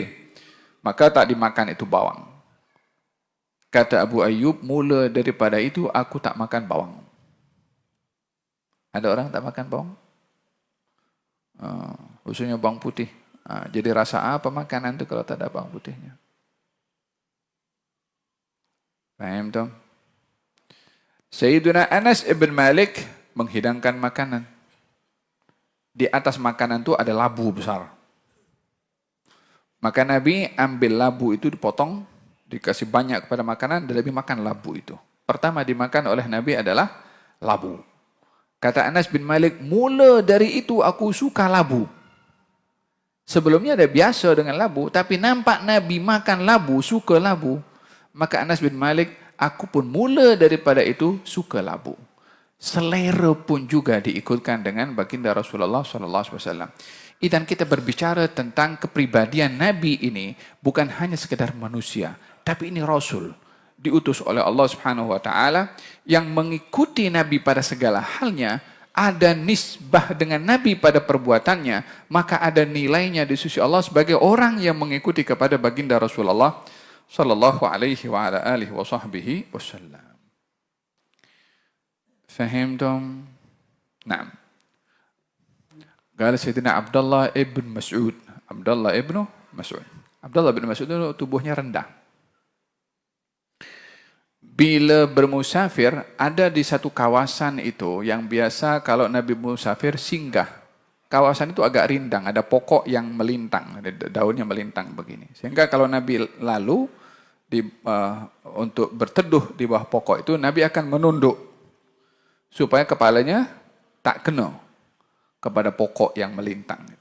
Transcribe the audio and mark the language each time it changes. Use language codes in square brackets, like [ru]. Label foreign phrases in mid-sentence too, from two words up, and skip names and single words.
[ms] Maka tak dimakan itu bawang. Kata Abu Ayyub, mula daripada itu aku tak makan bawang. Ada orang tak makan bawang? Khususnya bawang putih. Jadi rasa apa makanan itu kalau tak ada bawang putihnya? Faham tak? Sayyiduna Anas ibn Malik menghidangkan makanan. Di atas makanan itu ada labu besar. Maka Nabi ambil labu itu dipotong, dikasih banyak kepada makanan, dan Nabi makan labu itu. Pertama dimakan oleh Nabi adalah labu. Kata Anas bin Malik, mula dari itu aku suka labu. Sebelumnya ada biasa dengan labu, tapi nampak Nabi makan labu, suka labu. Maka Anas bin Malik, aku pun mula daripada itu suka labu. selera pun juga diikutkan dengan baginda Rasulullah [ar] صلى الله عليه وسلم. [ms] Dan kita berbicara tentang kepribadian Nabi ini bukan hanya sekedar manusia, tapi ini Rasul diutus oleh Allah [ar] سبحانه وتعالى [ms] yang mengikuti Nabi pada segala halnya, ada nisbah dengan Nabi pada perbuatannya, maka ada nilainya di sisi Allah sebagai orang yang mengikuti kepada baginda Rasulullah [ar] صلى الله عليه وعلى آله وصحبه وسلم. فهمتم؟ نعم. قال سيدنا Abdullah ibn Mas'ud. [ms] Abdullah ibn Mas'ud. Abdullah bin Mas'ud itu tubuhnya rendah. Bila bermusafir, ada di satu kawasan itu yang biasa kalau Nabi musafir singgah. Kawasan itu agak rindang, ada pokok yang melintang, ada daunnya melintang begini. Sehingga kalau Nabi lalu untuk berteduh di bawah pokok itu, Nabi akan menunduk supaya kepalanya tak kena kepada pokok yang melintang itu.